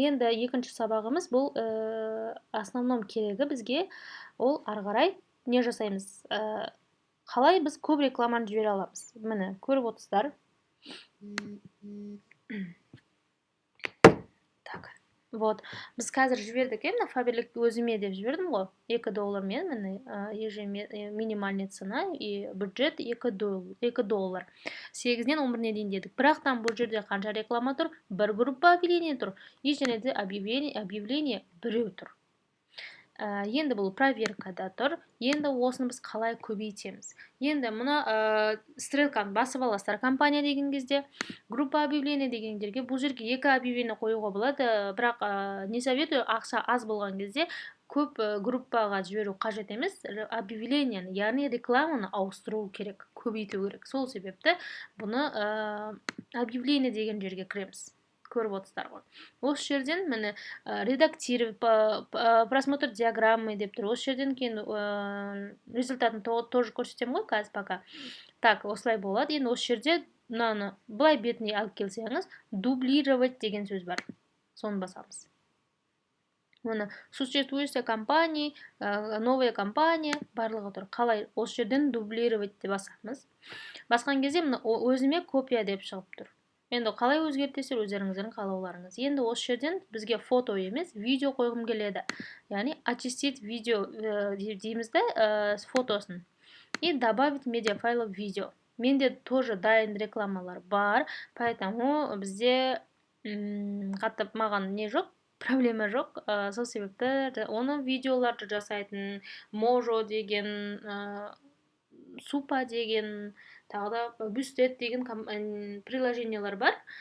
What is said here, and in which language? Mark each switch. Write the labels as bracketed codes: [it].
[kk] Енді екінші сабағымыз бұл основном керегі бізге ол ары қарай не жасаймыз? Қалай біз көп рекламаны жібере аламыз? Міне, көріп отырсыздар. Так. Вот. Біз қазір жібердік, мына Фаберлік өзіме деп жібердім ғой. [ru] $2 [kk] міне [ru] минимальный цена и бюджет $2. [kk] 8-нен 11-не дейін дедік. Бірақтан бұл жерде қанша реклама тұр? Бір группа объявление тұр. И және де объявление біреу тұр. Енді бұл проверкада тұр. Енді осыны біз қалай көбейтеміз? Енді мұна стрелканы басып аласыздар компания деген кезде, группа объявление дегендерге бұл жерге 2 объявление қоюға болады, бірақ [ru] не советую, [kk] ақша аз болған кезде көп группаға жіберу қажет емес, объявлениені, яғни рекламаны ауыстыру керек, көбейту керек. Сол себепті бұны объявление деген жерге кіреміз. Көріп отырсыздар ғой. Осы жерден міне [ru] редактировать, просмотр диаграммы [kk] деп тұр. Осы жерден кейін результатын тоже көрсетемін ғой қазір пока. Так, осылай болады. Енді осы жерде мынаны былай бетіне алып келсеңіз, дублировать деген сөз бар. Соны басамыз. Міне [ru] существующая компания, новая компания [kk] барлығы тұр. Қалай осы жерден дублировать деп басамыз. Басқан кезде міне өзіме копия деп шығып тұр. Енді қалай өзгертесіздер өздеріңіздің қалауларыңыз. Енді осы жерден бізге фото емес, видео қойғым келеді. Яғни [ru] очистить видео [kk] дейміз да фотосын. [ru] И добавить медиафайлов видео. [kk] Менде тоже дайын рекламалар бар, поэтому бізде қатып маған не жоқ, проблема жоқ. Сол себепті оны видеоларды жасайтын Можо деген, Супа деген, тағы да Бюстет деген приложениялар бар.